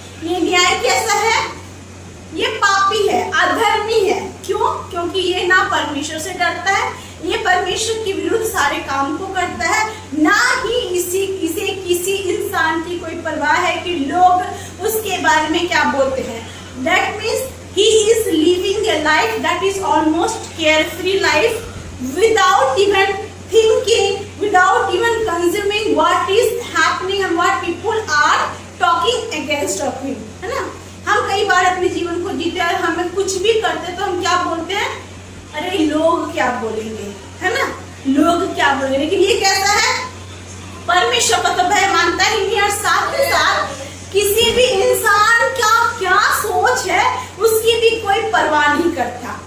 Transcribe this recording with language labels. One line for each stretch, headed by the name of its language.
Hindi: ये न्याय कैसा है? ये पापी है, अधर्मी है। क्यों? क्योंकि ये ना परमेश्वर से डरता है, ये परमेश्वर के विरुद्ध सारे काम को करता है, ना ही इसे किसी इंसान की कोई परवाह है कि लोग उसके बारे में क्या बोलते हैं।
English: That means he is living a life that is almost carefree life without even thinking, without even consuming what is happening and what people are talking against of him,
Hindi: है ना। हम कई बार अपने जीवन को जीते और हमें कुछ भी करते तो हम क्या बोलते हैं? अरे लोग क्या बोलेंगे, है ना, लोग क्या बोलेंगे। लेकिन ये कैसा है? परमेश्वर का तो भय मानता ही नहीं और साथ ही साथ किसी भी इंसान का क्या सोच है उसकी भी कोई परवाह नहीं करता।